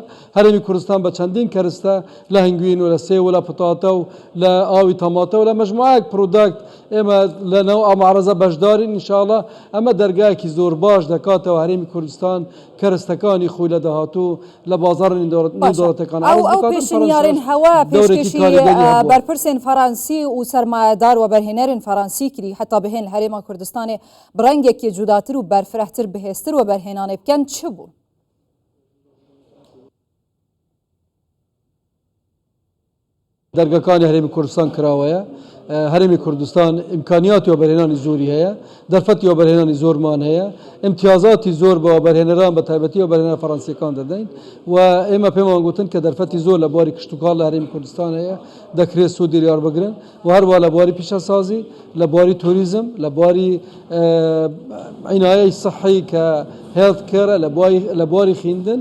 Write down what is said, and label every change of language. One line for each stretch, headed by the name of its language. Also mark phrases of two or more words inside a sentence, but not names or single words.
Central Kurdish: هەرێمی کوردستان بە چەندین کەرستە لە هەنگوین و لە سێ و لە پتاتە و لە ئاوی تەماتە و لە مەجموعەیەک پرۆداکت ئێمە لەنەو ئامارەزە بەشدارین. ئینشاءڵڵا ئەمە دەرگایەکی زۆر باش دەکاتەوە هەرێمی کوردستان کەرستەکانی خۆی لە داهاتوو لە بازاڕ نێودەوڵەتەکان
Kurdish: ئەو پێشنیارین هەوا پێشکەشی بەرپرسên فەرەنسی و سەرمایەدار وەبەرهێنەرên فەرەنسی کردی حتا بهێن
Central Kurdish: لە هەرێما کوردستانê
Kurdish: bi rengekî cudâtir û berfirehtir bihêztir weberhênanê bikin çi bû؟
Central Kurdish: دەرگەکانی هەرێمی کوردستان کراوەیە. هەرێمی کوردستان ئیمکانیاتی وەبەرهێنانی زۆری هەیە، دەرفەتی وەبەرهێنانی زۆرمان هەیە، ئیمتیازاتی زۆر بە وەبەرهێنەران بە تایبەتی وەبەرهێنەر فەرەنسیەکان دەدەین و ئێمە پێمان گوتن کە دەرفەتی زۆر لە بواری کشتوکاڵ لە هەرێمی کوردستان هەیە دەکرێت سوودی دیار بگرن و هەروە لە بواری پیشەسازی، لە بواری توریزم، لە بواری
Arabic: عنایەی سەحی
Central Kurdish: کە
English: health care,
Central Kurdish: لە بواری خوێندن.